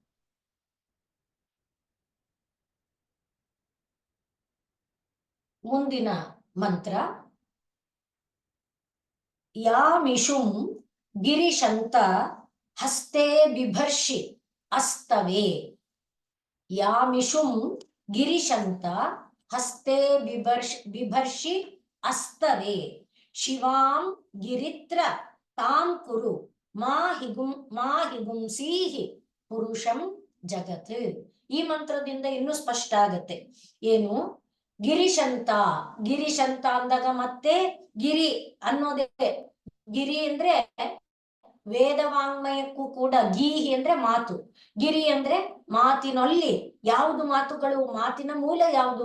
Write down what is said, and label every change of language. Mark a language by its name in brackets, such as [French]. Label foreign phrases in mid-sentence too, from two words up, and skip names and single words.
[Kannada] ಮುಂದಿನ ಮಂತ್ರ [Sanskrit] ಯಾಮಿಷುಂ ಗಿರಿಶಂತ ಹಸ್ತೆ ಬಿಭರ್ಷಿ ಅಸ್ತವೇ. ಯಾಮಿಷುಂ ಗಿರಿಶಂತ ಹಸ್ತೆ ಬಿಭರ್ಷಿ ಅಸ್ತವೇ ಶಿವಾಂ ಗಿರಿತ್ರ ತಾಂ ಕುರು ಮಾ ಹಿಗುಂಸೀಹಿ ಪುರುಷಂ ಜಗತ್. [Kannada] ಈ ಮಂತ್ರದಿಂದ ಇನ್ನೂ ಸ್ಪಷ್ಟ ಆಗತ್ತೆ. ಏನು? ಗಿರಿಶಂತ, ಗಿರಿಶಂತ ಅಂದಾಗ ಮತ್ತೆ ಗಿರಿ ಅನ್ನೋದೇ. ಗಿರಿ ಅಂದ್ರೆ ವೇದವಾಂಗ್ಮಯಕ್ಕೂ ಕೂಡ ಗೀಹಿ ಅಂದ್ರೆ ಮಾತು, ಗಿರಿ ಅಂದ್ರೆ ಮಾತಿನಲ್ಲಿ ಯಾವುದು ಮಾತುಗಳು, ಮಾತಿನ ಮೂಲ ಯಾವುದು?